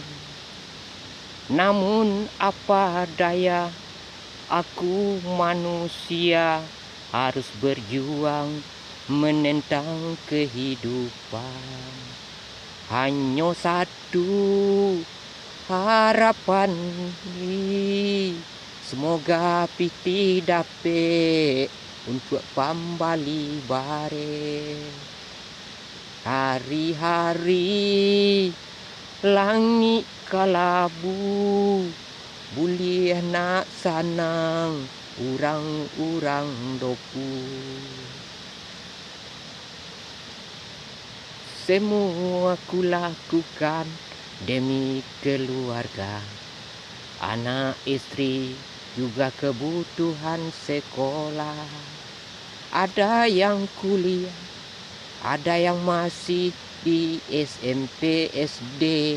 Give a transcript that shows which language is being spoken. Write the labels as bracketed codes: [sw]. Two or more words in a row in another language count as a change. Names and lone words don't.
[id] Namun apa daya, aku manusia harus berjuang menentang kehidupan. [min] Hanya satu harapan ni, semoga piti dapat untuk pambali bare. Hari-hari langit kalabu, boleh nak sanang urang-urang dopu. [id] Semua ku lakukan demi keluarga, anak istri juga kebutuhan sekolah. Ada yang kuliah, ada yang masih di SMP, SD.